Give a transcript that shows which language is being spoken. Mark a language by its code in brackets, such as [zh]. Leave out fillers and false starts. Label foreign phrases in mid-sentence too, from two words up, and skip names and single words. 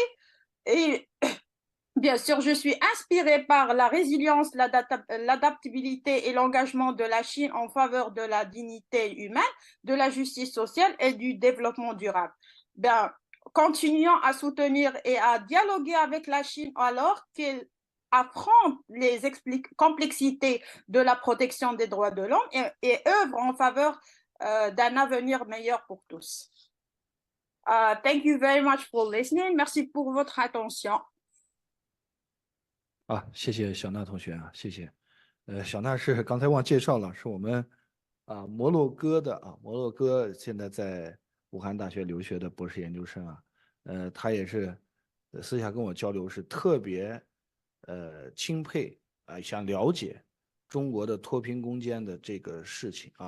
[fr] Et bien sûr, je suis inspirée par la résilience, l'adaptabilité et l'engagement de la Chine en faveur de la dignité humaine, de la justice sociale et du développement durable. Bien, continuons à soutenir et à dialoguer avec la Chine alors qu'elle affronte les complexités de la protection des droits de l'homme et œuvre en faveur d'un avenir meilleur pour tous. [en] Thank you very much for listening. [fr] Merci pour votre attention. [zh] 谢谢小娜同学啊，谢谢。小娜是刚才忘介绍了，是我们摩洛哥的摩洛哥现在在武汉大学留学的博士研究生啊。他也是私下跟我交流，是特别钦佩想了解中国的脱贫攻坚的这个事情啊。